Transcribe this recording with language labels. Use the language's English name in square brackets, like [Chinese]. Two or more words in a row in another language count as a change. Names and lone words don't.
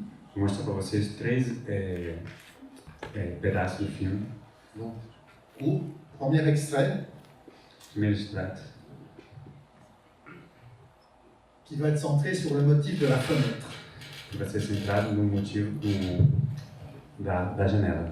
[Portuguese] Vou mostrar para vocês 3 pedaços do filme. [French] Donc, court, premier extrait, [Portuguese] Primeiro extrato, [French] qui va être centré sur le motif de la fenêtre. [Portuguese] que vai ser centrado no motivo da janela.